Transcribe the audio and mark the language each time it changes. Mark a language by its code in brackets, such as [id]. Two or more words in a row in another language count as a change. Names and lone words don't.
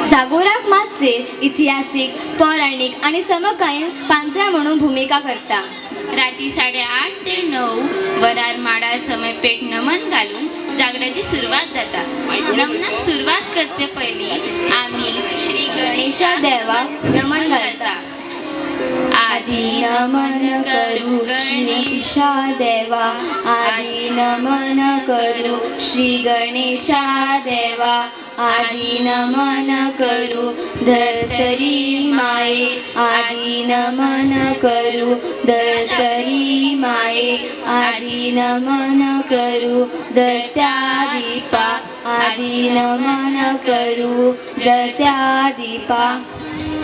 [kok] जागोराक मातशे इतिहासीक, पौराणिक आणि समकालीन पांत्रा म्हणून भूमिका करता। राती 8:30 ते 9 वरार माडार समय पेट नमन घालून जागराची सुरवात जाता। नमनाक सुरवात करचे पयलीं आमी श्री गणेशा देवाक नमन घालता। आदि नमन करू गणेशा देवा, आदि नमन करू श्री गणेशा देवा, आदि नमन करू धर्तरी माये, आदि नमन करू धर्तरी माये, आदि नमन करू जळत्या दीपा, आदि नमन करू जळत्या दीपा।